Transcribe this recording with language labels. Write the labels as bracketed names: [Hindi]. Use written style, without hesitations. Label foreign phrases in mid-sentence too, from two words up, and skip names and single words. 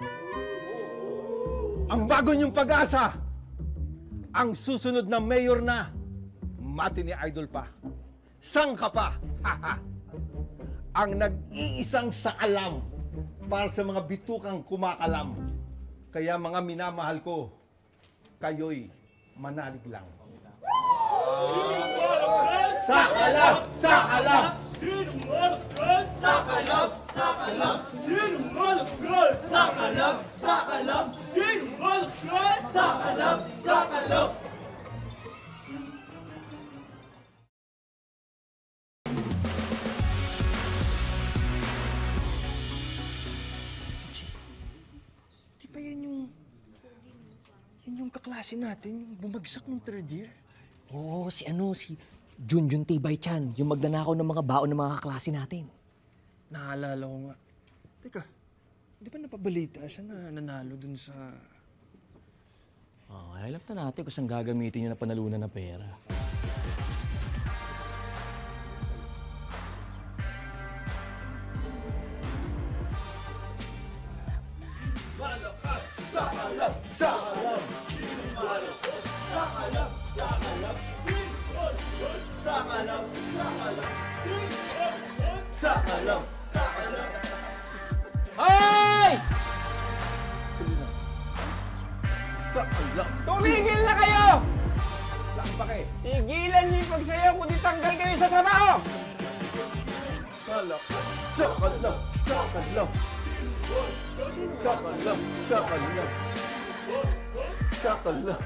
[Filipino] Ang bago niyong pag-asa, ang susunod na mayor na, mati ni Idol pa. Sangka pa, haha. Ang nag-iisang sakalam para sa mga bitukang kumakalam. Kaya mga minamahal ko, kayo'y manalig lang. Sakalam! Sakalam! Sinungaling! Sakalam! Sakalam! Sinungaling! Sakalam! Sakalam! Sinungaling! Sakalam! Sakalam! Di ba yan yung kaklase natin, yung bumagsak ng [English] third year? [Filipino] Oo, si Junjun Tibay Chan, yung magnanakaw ng mga baon ng mga kaklase natin. Naalala ko nga. Teka, di ba napabalita siya na nanalo dun sa... Oh, alam na natin kung saan gagamitin yung napanalunan na pera. Sakalam! Sakalam! Sinungaling! Sakalam! Sakalam! Sakalam! Sakalam! Sakalam! Hoy! Sakalam! Tumigil na kayo! Anong pake? Tigilan niyo yung pagsayaw kundi tanggal kayo sa trabaho! Sakal lang. Sakal lang. Sakal lang. Sakal lang. Sakal lang. Sakal lang.